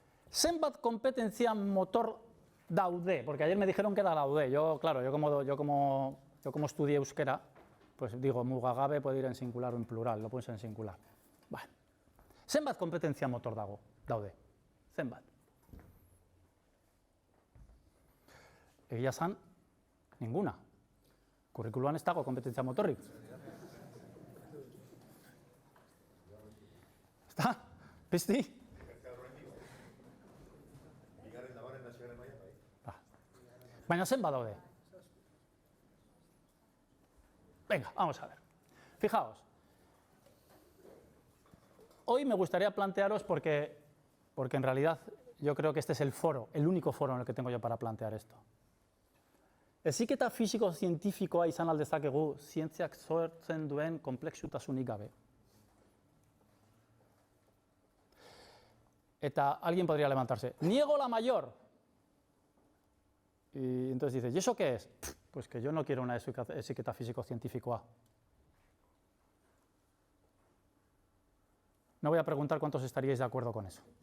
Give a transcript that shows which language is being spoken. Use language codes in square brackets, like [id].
[eu] Zenbat kompetentzia motor daude, [es] porque ayer me dijeron que era daude. Yo, claro, yo como estudié euskera, pues digo, mugagabe puede ir en singular o en plural, lo pones en singular. Bueno. [eu] Zenbat kompetentzia motor daude? Zenbat? Egia esan, [es] ninguna. [eu] Kurrikuluan ez dago kompetentzia motorrik. Ezta? Pizti? Baina zenbat daude? [es] Venga, vamos a ver. Fijaos. Hoy me gustaría plantearos, porque en realidad yo creo que este es el foro, el único foro en el que tengo yo para plantear esto. [eu] Heziketa fisiko-zientifikoa izan aldezakegu zientziak sortzen duen konplexutasunik gabe. [es] Eta alguien podría levantarse. Niego la mayor. Y entonces dice, ¿y eso qué es? Pues que yo no quiero una heziketa fisiko-zientifikoa. No voy a preguntar cuántos estaríais de acuerdo con eso.